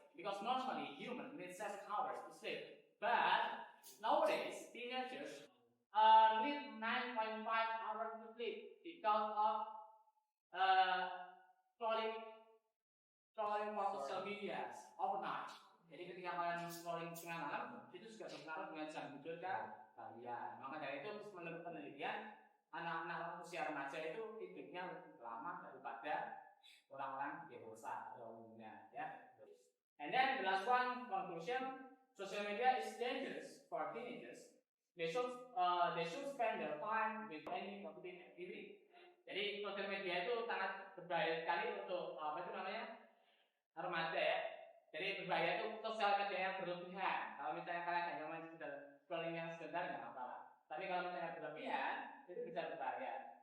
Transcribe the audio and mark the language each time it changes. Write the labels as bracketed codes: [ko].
[en] Because normally humans need 7 hours to sleep, but nowadays teenagers need 9.5 hours to sleep because of scrolling for social media overnight. [id] Jadi ketika kalian scrolling tengah malam, itu juga berpengaruh dengan jam tidur kalian. Maka dari itu menurut penelitian, anak-anak usia remaja itu tidurnya lebih lama daripada orang-orang dewasa pada umumnya, ya. [en] And then the last one conclusion, social media is dangerous for teenagers. They should spend their time with any productive activity. [id] Jadi social media itu sangat berbahaya sekali untuk remaja, ya. Jadi berbahaya itu sosial media yang berlebihan. Kalau misalnya kalian hanya main scrolling yang sebentar nggak masalah. Tapi kalau misalnya berlebihan itu bisa berbahaya.